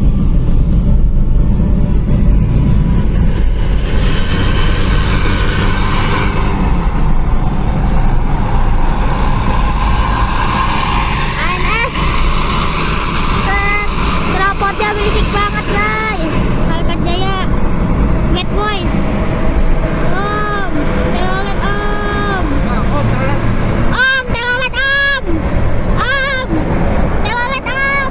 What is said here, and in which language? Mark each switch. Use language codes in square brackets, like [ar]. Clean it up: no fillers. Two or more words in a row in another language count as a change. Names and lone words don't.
[id] ANS. Set, knalpotnya berisik banget guys. Halkat Jaya Bad Boys. Om, telolet om. Om, telolet om. Om, telolet om.